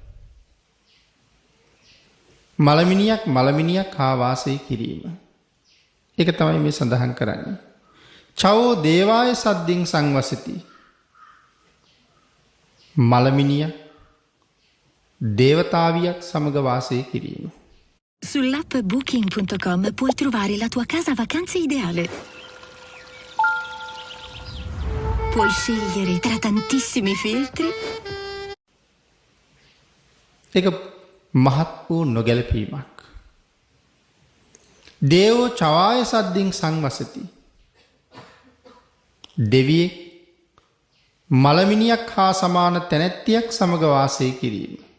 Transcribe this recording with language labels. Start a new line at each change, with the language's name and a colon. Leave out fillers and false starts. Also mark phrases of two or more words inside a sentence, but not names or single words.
Sinhala: මලමිනියක් හා වාසය කිරීම. ඒක තමයි මේ සඳහන් කරන්නේ.
Pali: චවෝ දේවාය සද්දින් සංවසති.
Sinhala: මලමිනියක් දේවතාවියක් සමග වාසය කිරීම.
Italian: Sull'app Booking.com puoi trovare la tua casa vacanze ideale. Puoi scegliere tra tantissimi filtri.
Sinhala: ඒක මහත් වූ නොගැලපීමක්.
Pali: දේවෝ චවාය සද්දින් සංවසති.
Sinhala: දෙවියෙක් මලමිනියක් හා සමාන තැනැත්තියක් සමග වාසය කිරීම.